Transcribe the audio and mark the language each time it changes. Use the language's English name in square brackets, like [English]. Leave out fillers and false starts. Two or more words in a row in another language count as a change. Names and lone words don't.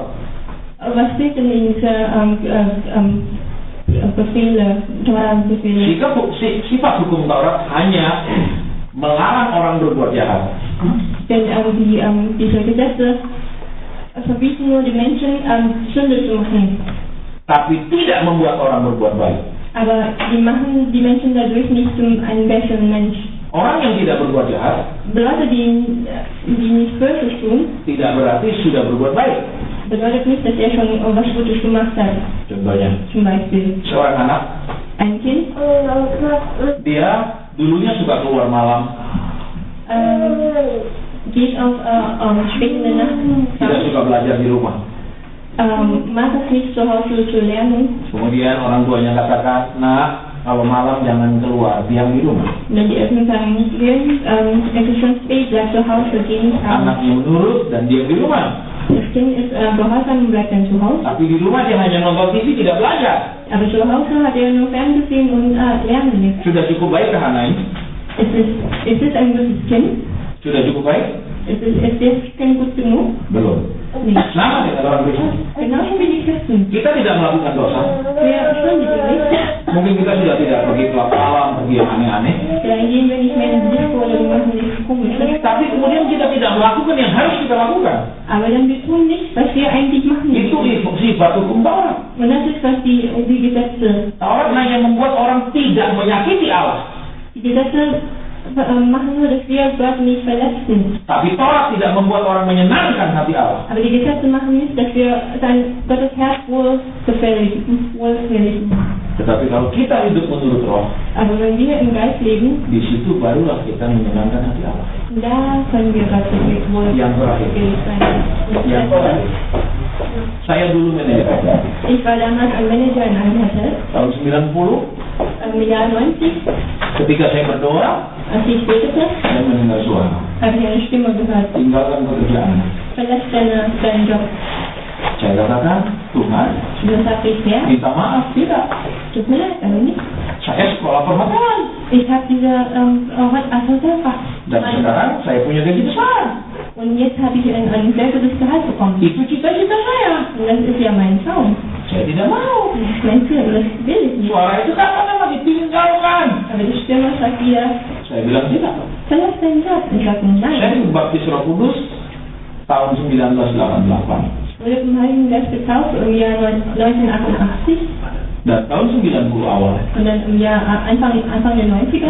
[German] Was steht denn in diese Befehle, Torah-Befehle? [Indonesian] Sifat hukum Taurat hanya melarang orang berbuat jahat. [German] Denn diese Gesetze verbieten nur die Menschen, Sünde zu machen. [Indonesian] Tapi tidak membuat orang berbuat baik. [German] Aber die machen die Menschen dadurch nicht zum einen besseren Mensch. [Indonesian] Orang yang tidak berbuat jahat [German] Leute, die nicht Böses tun, [Indonesian] tidak berarti sudah berbuat baik. [German] bedeutet nicht, dass er schon was Gutes gemacht hat. [Indonesian] Contohnya, [German] Zum Beispiel [Indonesian] seorang anak, [German] ein Kind, [Indonesian] dia dulunya suka keluar malam, [German] geht auf spät in der Nacht [Indonesian] tidak suka belajar di rumah. [German] mag es nicht zu Hause zu lernen. [Indonesian] Kemudian orang tuanya katakan, nak, kalau malam jangan keluar, diam di rumah. [German] Wenn die Eltern sagen, es ist schon spät, bleib zu Hause, geh nicht raus. [Indonesian] Anaknya menurut dan diam di rumah. [German] Das Kind ist gehorsam und bleibt dann zu Hause. [Indonesian] Tapi di rumah dia hanya nonton TV, tidak belajar. [German] Aber zu Hause hat er nur Fernsehen und lernen nicht. [Indonesian] Sudah cukup baik ke Hana ini? [German] Ist es ein gutes Kind? [Indonesian] Sudah cukup baik? [German] Ist das Kind gut genug? [Indonesian] Belum. [German] nicht. [Indonesian] Sama dengan orang Kristen. [German] Genauso wie die Christen. [Indonesian] Kita tidak melakukan dosa. [German] Wir sündigen nicht. [Indonesian] Mungkin kita sudah tidak pergi ke alam, pergi yang aneh-aneh. [German] Vielleicht gehen wir nicht mehr in die Disco oder wir machen nichts Komisches. [Indonesian] Tapi kemudian kita tidak melakukan yang harus kita lakukan. [German] Aber dann wir tun nicht, was wir eigentlich machen [Indonesian] Itu [German] müssen. [Indonesian] sifat hukum Taurat. [German] Und das ist, was die Gesetze. [Indonesian] Taurat hanya membuat orang tidak menyakiti Allah. [German] Die Gesetze machen nur, dass wir Gott nicht verletzen. [Indonesian] Tapi Taurat tidak membuat orang menyenangkan hati Allah. [German] Aber die Gesetze machen nicht, dass wir Gottes Herz wohlgefällig machen. [Indonesian] Tetapi kalau kita hidup menurut roh, [German] Aber wenn wir im Geist leben, [Indonesian] di situ barulah kita menyenangkan hati Allah. [German] da können wir Gott [Indonesian] Yang terakhir. [German] wohlgefällig sein. [Indonesian] Yang terakhir, saya dulu manajer [German] Ich war damals ein Manager in einem Hotel. [Indonesian] tahun 90. [German] Im Jahr 90, [Indonesian] Ketika saya berdoa, [German] als ich betete, [Indonesian] saya mendengar suara, [German] habe ich eine Stimme gehört. [Indonesian] tinggalkan pekerjaan. [German] Verlass deinen Job. [Indonesian] Saya katakan, Tuhan, [German] Und dann sagte ich, Herr, [Indonesian] minta maaf, tidak. [German] tut mir leid, aber nicht. [Indonesian] Saya sekolah perhotelan. [German] Ich habe diese Hotelfach. [Indonesian] Dan sekarang saya punya gaji besar. [German] Und jetzt habe ich ein sehr gutes Gehalt bekommen. [Indonesian] Itu cita-cita saya. [German] Und das ist ja mein Traum. [Indonesian] Saya tidak mau. [German] Das ist mein Ziel, das will ich nicht. [Indonesian] Suara itu katakanlah ditinggalkan. [German] Aber die Stimme sagt wieder, [Indonesian] Saya bilang tidak. [German] verlass deinen Job. Ich sage, [Indonesian] Saya [German] nein. [Indonesian] dibaptis Roh Kudus tahun 1988. [German] Ich wurde vom Heiligen Geist getauft im Jahr 1988. [Indonesian] Dan tahun 90 awal, [German] Und dann im Jahr Anfang der 90er.